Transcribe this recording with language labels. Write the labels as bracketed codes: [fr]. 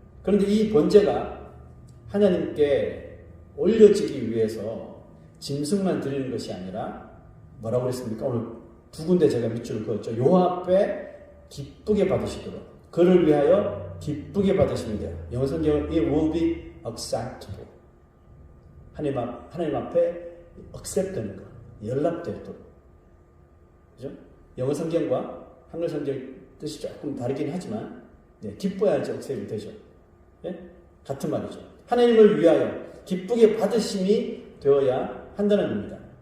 [ko] 그런데 이 번제가 하나님께 올려지기 위해서 짐승만 드리는 것이 아니라 뭐라고 그랬습니까? 오늘 두 군데 제가 밑줄을 그었죠. 여호와 앞에 기쁘게 받으시도록, 그를 위하여 기쁘게 받으시면 돼요. 영어 성경은 [en] it will be acceptable. [ko] 하나님 앞에 accept 되는 거, 연락되도록. 그죠? 영어 성경과 한글 성경 뜻이 조금 다르긴 하지만 기뻐야지 억셉이 되죠. 같은 말이죠. 하나님을 위하여 기쁘게 받으심이 되어야 한다는 겁니다.